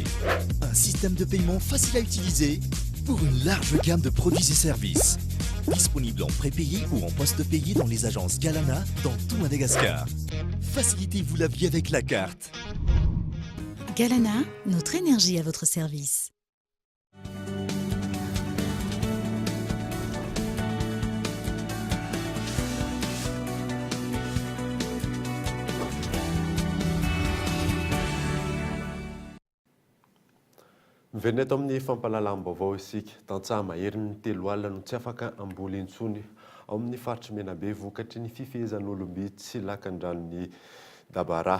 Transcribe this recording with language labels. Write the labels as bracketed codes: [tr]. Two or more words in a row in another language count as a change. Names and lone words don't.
[fr] Un système de paiement facile à utiliser pour une large gamme de produits et services. Disponible en prépayé ou en post-payé dans les agences Galana dans tout Madagascar. Facilitez-vous la vie avec la carte. Galana, notre énergie à votre service. [mg] Miverina eto amin'ny fampalalam-baovao isika tantsaha mahery ny telo alina no tsy afaka amboly intsony ao amin'ny faritra Menabe vokatry ny fifehezan'olomby tsy lakan-dranony Dabara.